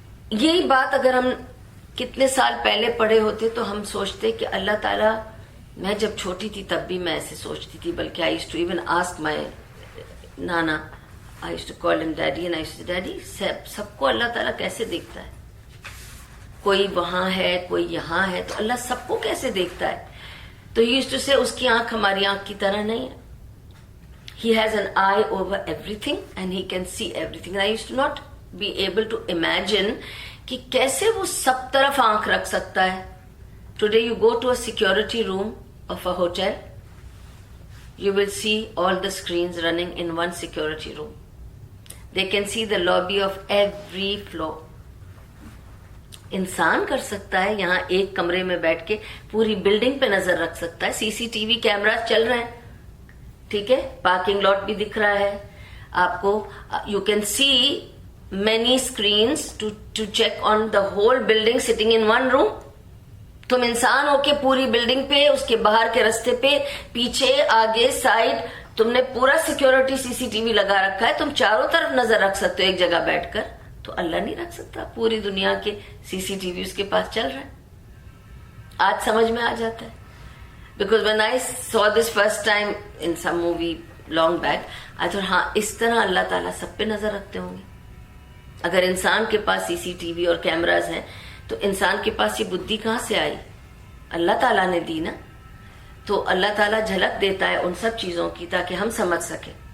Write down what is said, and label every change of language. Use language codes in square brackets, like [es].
[ur] یہی بات اگر ہم کتنے سال پہلے پڑھے ہوتے تو ہم سوچتے کہ اللہ تعالیٰ، میں جب چھوٹی تھی تب بھی میں ایسے سوچتی تھی، بلکہ [en] I used to even ask my نانا، I used to call him daddy, and I used to daddy [ur] سب کو اللہ تعالیٰ کیسے دیکھتا ہے؟ کوئی وہاں ہے، کوئی یہاں ہے، تو اللہ سب کو کیسے دیکھتا ہے؟ تو [en] he used to say [ur] اس کی آنکھ ہماری آنکھ کی طرح نہیں ہے. [en] He has an eye over everything and he can see everything. And I used to not be able to imagine [ur] کہ کیسے وہ سب طرف آنکھ رکھ سکتا ہے. [en] Today you go to a security room of a hotel, you will see all the screens running in one security room. They can see the lobby of every floor. [ur] انسان کر سکتا ہے یہاں ایک کمرے میں بیٹھ کے پوری بلڈنگ پہ نظر رکھ سکتا ہے. سی سی ٹی وی کیمراز چل رہے ہیں، ٹھیک ہے، پارکنگ لاٹ بھی دکھ رہا ہے آپ کو. [en] You can see many screens to check on the whole building sitting in one room. [ur] تم انسان ہو کے پوری بلڈنگ پہ، اس کے باہر کے رستے پہ، پیچھے، آگے، سائڈ، تم نے پورا سیکورٹی سی سی ٹی وی لگا رکھا ہے. تم چاروں طرف نظر رکھ سکتے ہو ایک جگہ بیٹھ کر. تو اللہ نہیں رکھ سکتا؟ پوری دنیا کے سی سی ٹی وی اس کے پاس چل رہا ہے. آج سمجھ میں آ جاتا ہے. [en] Because when I saw this first time in some movie long back, I thought [ur] ہاں اس طرح اللہ تعالیٰ سب پہ نظر رکھتے ہوں گے. اگر انسان کے پاس سی سی ٹی وی اور کیمراز ہیں تو انسان کے پاس یہ بدھی کہاں سے آئی؟ اللہ تعالیٰ نے دی نا. تو اللہ تعالیٰ جھلک دیتا ہے ان سب چیزوں کی تاکہ ہم سمجھ سکیں.